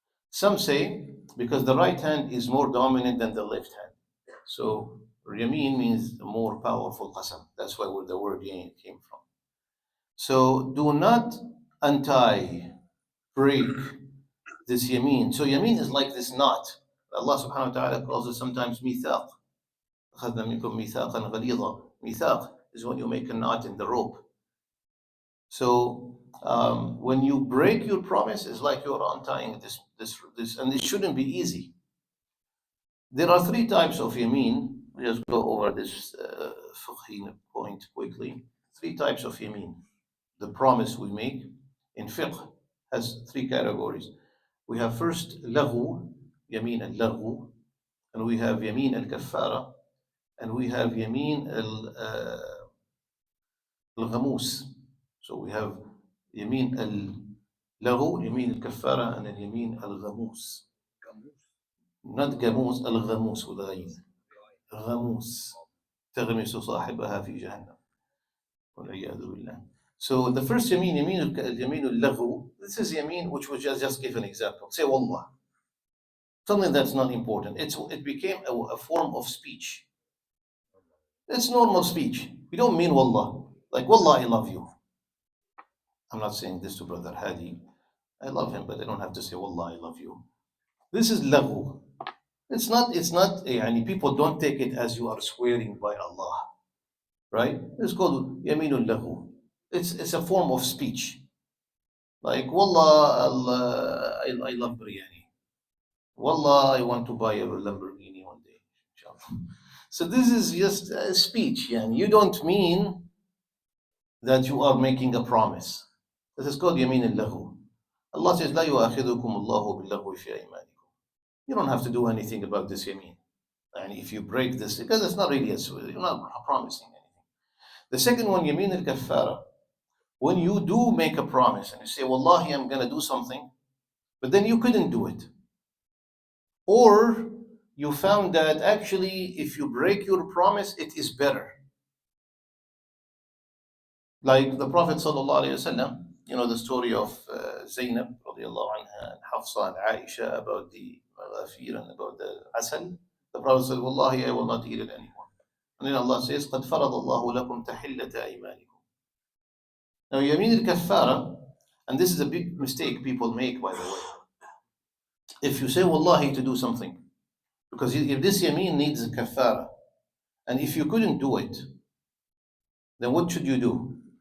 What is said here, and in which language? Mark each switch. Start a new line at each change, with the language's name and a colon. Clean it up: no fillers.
English: Some say because the right hand is more dominant than the left hand. So Yameen means more powerful qasam. That's where the word yamin came from. So do not untie, break this yameen. So yameen is like this knot. Allah subhanahu wa ta'ala calls it sometimes mithaq.
Arabic: أخذنا منكم ميثاقا غليظا.
English: Mithaq is when you make a knot in the rope. So when you break your promise, it's like you're untying this, and it shouldn't be easy. There are three types of yameen. We just go over this fiqh point quickly. Three types of yameen. The promise we make in fiqh has three categories. We have first lahu, yameen al-lahu, and we have yameen al-kaffara, and we have yameen al-ghamus. So we have yameen al-lahu, yameen al-kaffara, and then yameen al-ghamus. Not gamus, al-ghamus with a ghayn.
Arabic: غموس تغمس صاحبها في جهنم والعياذ بالله.
English: So the first yameen, yameen al-laghu, this is yameen which we just give an example. Say wallah. Something that's not important. It became a form of speech. It's normal speech. We don't mean wallah. Like wallah, I love you. I'm not saying this to Brother Hadi. I love him, but I don't have to say wallah, I love you. This is laghu. It's not, people don't take it as you are swearing by Allah. Right? It's called yaminul lahu. It's a form of speech. Like, wallah, I love biryani. Wallah, I want to buy a Lamborghini one day. Inshallah. So this is just a speech. Yani. You don't mean that you are making a promise. This is called yamin al-lahu. Allah says,
Arabic: لا يؤاخذكم الله باللغو في أيمانكم.
English: You don't have to do anything about this yamin. And if you break this, because it's not really you're not promising anything. The second one, yamin al-kaffara. When you do make a promise and you say, Wallahi, I'm going to do something, but then you couldn't do it. Or you found that actually, if you break your promise, it is better. Like the Prophet ﷺ, you know the story of Zainab radiallahu anha, and Hafsa and Aisha about the maghafir and about the asal. The Prophet said, Wallahi, I will not eat it anymore. And then Allah says,
Arabic: قَدْ فَرَضَ اللَّهُ لَكُمْ تَحِلَّةَ أَيْمَانِكُم.
English: Now, Yamin al-Kaffara, and this is a big mistake people make, by the way. If you say Wallahi to do something, because if this Yamin needs a Kaffara, and if you couldn't do it, then what should you do?